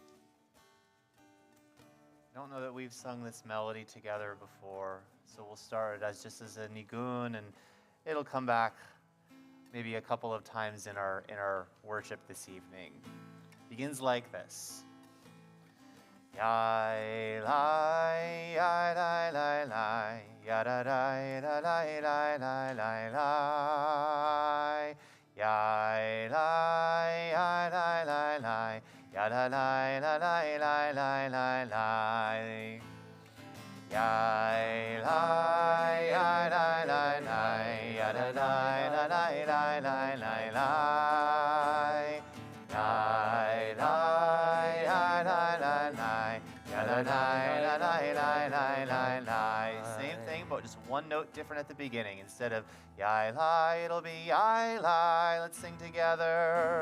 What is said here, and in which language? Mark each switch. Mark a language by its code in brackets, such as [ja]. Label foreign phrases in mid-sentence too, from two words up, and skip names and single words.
[en] I don't know that we've sung this melody together before, so we'll start as just as a nigun, and it'll come back maybe a couple of times in our worship this evening. Begins like this. Yai lai yai lai lai lai ya da da da lai lai lai lai lai yai lai yai lai lai lai ya da lai la lai lai lai lai lai yai lai yai lai lai lai ya da lai la lai lai lai lai lai yai lai yai lai lai lai ya da lai la lai lai lai lai lai. Same thing, but just one note different at the beginning. Instead of yai lai, it'll be yai lai. Let's sing together.